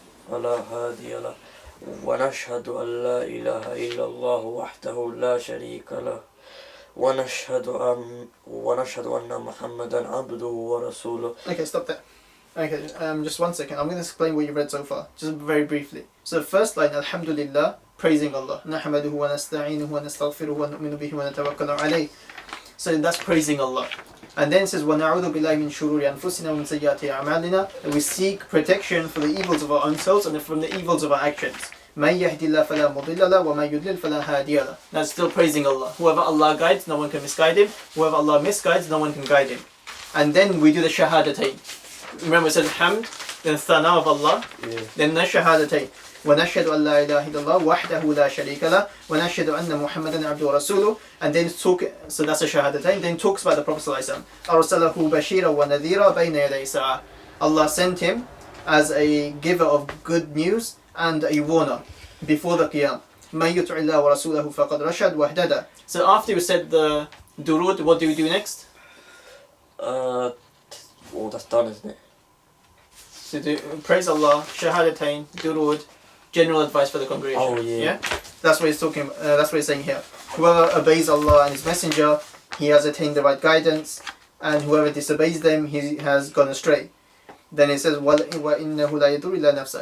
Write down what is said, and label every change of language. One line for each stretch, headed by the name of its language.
Arabic: فلا هادي له ونشهد أن لا إله إلا الله وحده لا شريك له ونشهد أن محمدا عبده ورسوله.
English: Okay, stop there. Okay, just 1 second. I'm going to explain what you've read so far, just very briefly. So the first line, Alhamdulillah, praising Allah.
Arabic: نحمده ونستعينه ونستغفره ونؤمن به ونتوكل عليه.
English: So that's praising Allah. And then it says,
Arabic: وَنَعُوذُ بِاللَّهِ مِنْ شُرُورِ أَنفُسِنَا وَمِنْ سَيِّئَاتِ أَعْمَالِنَا.
English: That we seek protection from the evils of our own selves and from the evils of our actions.
Arabic: مَنْ يَهْدِ اللَّهِ فَلَا مُضِلَّ لَهُ وَمَنْ يُضْلِلْ فَلَا هَادِيَ لَهُ.
English: That's still praising Allah. Whoever Allah guides, no one can misguide him. Whoever Allah misguides, no one can guide him. And then we do the shahadatayn. Remember it says hamd, then thana of Allah, then the shahadatayn.
Arabic: ونشهد أن لا إله إلا الله وحده لا شريك له ونشهد أن محمدا عبده ورسوله.
English: And then so that's a shahadatayn. Then talks about the Prophet ﷺ.
Arabic: أرسله بشيرا ونذيرا بين يدي الساعة.
English: Allah sent him as a giver of good news and a warner before the qiyam.
Arabic: من يطع الله ورسوله فقد رشد واهتدى.
English: So after you said the durud, what do we do next? That's done, isn't it? So praise Allah, shahadatayn, durud, general advice for the congregation. Oh yeah. That's what he's talking. That's what he's saying here. Whoever obeys Allah and His Messenger, he has attained the right guidance, and whoever disobeys them, he has gone astray. Then it says,
Arabic: وَإِنَّهُ لَا يَضُرُّ إِلَّا نَفْسَهُ.